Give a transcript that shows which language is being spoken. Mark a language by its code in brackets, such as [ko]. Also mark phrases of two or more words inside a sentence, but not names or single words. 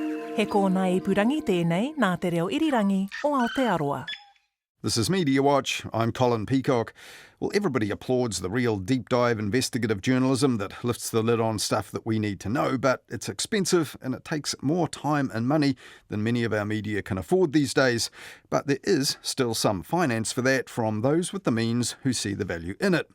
[mi] He kōna ipurangi tēnei nā te reo irirangi o Aotearoa. [en] This is Mediawatch. I'm Colin Peacock. Well, everybody applauds the real deep dive investigative journalism that lifts the lid on stuff that we need to know, but it's expensive and it takes more time and money than many of our media can afford these days. But there is still some finance for that from those with the means who see the value in it.